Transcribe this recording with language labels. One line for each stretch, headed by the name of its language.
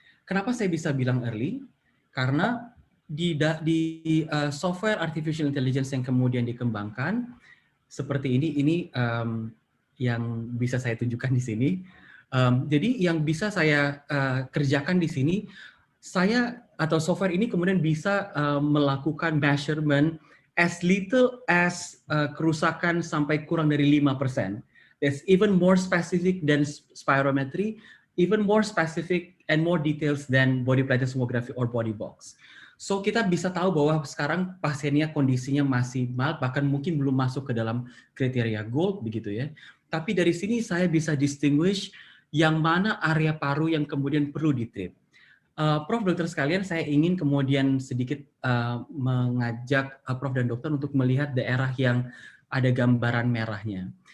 Indonesian: Kenapa saya bisa bilang early? Karena di software artificial intelligence yang kemudian dikembangkan seperti ini yang bisa saya tunjukkan di sini. Jadi yang bisa saya kerjakan di sini, saya atau software ini kemudian bisa melakukan measurement
English: as little as
Indonesian: kerusakan sampai kurang dari 5%.
English: That's even more specific than spirometry, even more specific and more details than body plethysmography or body box.
Indonesian: So kita bisa tahu bahwa sekarang pasiennya kondisinya masih mild, bahkan mungkin belum masuk ke dalam kriteria gold begitu ya. Tapi dari sini saya bisa distinguish yang mana area paru yang kemudian perlu ditreat. Prof, dokter sekalian, saya ingin kemudian sedikit mengajak Prof dan dokter untuk melihat daerah yang ada gambaran merahnya.